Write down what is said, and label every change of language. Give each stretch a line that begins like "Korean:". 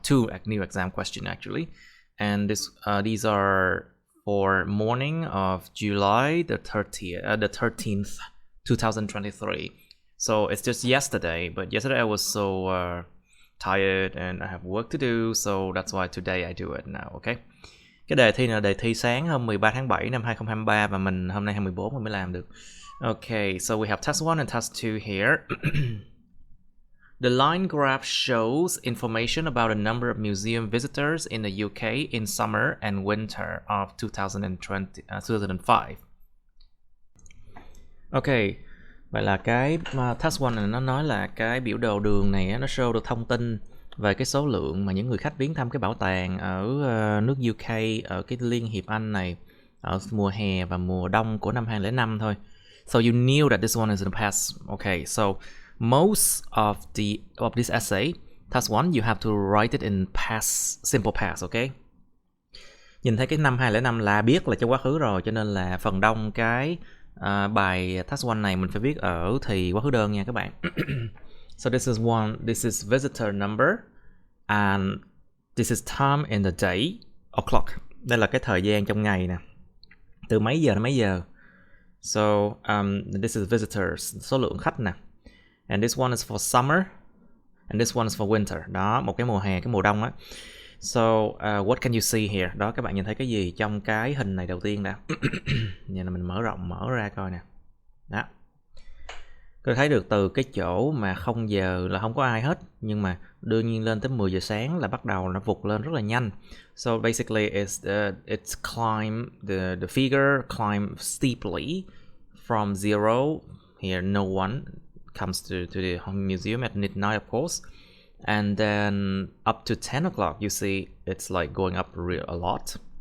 English: Two new exam question actually. And these are for morning of July the 13th, 2023. So it's just yesterday, but yesterday I was so tired and I have work to do, so that's why today I do it now, okay?
Vietnamese: Cái đề thi này là đề thi sáng hôm 13 tháng 7 năm 2023 và mình hôm nay 24 mình mới làm được.
English: Okay, so we have test 1 and test 2 here. The line graph shows information about the number of museum visitors in the UK in summer and winter of 2005.
Vietnamese: Okay, vậy là cái test 1 này nó nói là cái biểu đồ đường này nó show được thông tin về cái số lượng mà những người khách viếng thăm cái bảo tàng ở nước UK, ở cái Liên hiệp Anh này, ở mùa hè và mùa đông của năm 2005 thôi.
English: So you knew that this one is in the past. Okay, so most of this essay, task 1, you have to write it in past, simple past, okay?
Vietnamese: Nhìn thấy cái năm 2005 là biết là trong quá khứ rồi, cho nên là phần đông cái bài task 1 này mình phải viết ở thì quá khứ đơn nha các bạn.
English: So this is visitor number and this is time in the day, o'clock.
Vietnamese: Đây là cái thời gian trong ngày nè. Từ mấy giờ đến mấy giờ.
English: So this is visitors,
Vietnamese: số lượng khách nè.
English: And this one is for summer and this one is for winter.
Vietnamese: Đó, một cái mùa hè, cái mùa đông á.
English: So what can you see here?
Vietnamese: Đó, các bạn nhìn thấy cái gì trong cái hình này đầu tiên đã. Giờ là mình mở ra coi nè. Đó. Tôi thấy được từ cái chỗ mà 0 giờ là không có ai hết, nhưng mà đương nhiên lên tới 10 giờ sáng là bắt đầu nó vụt lên rất là nhanh.
English: So basically it's climb the figure climb steeply from 0 here, no one comes to the museum at midnight of course, and then up to 10 o'clock you see it's like going up a lot.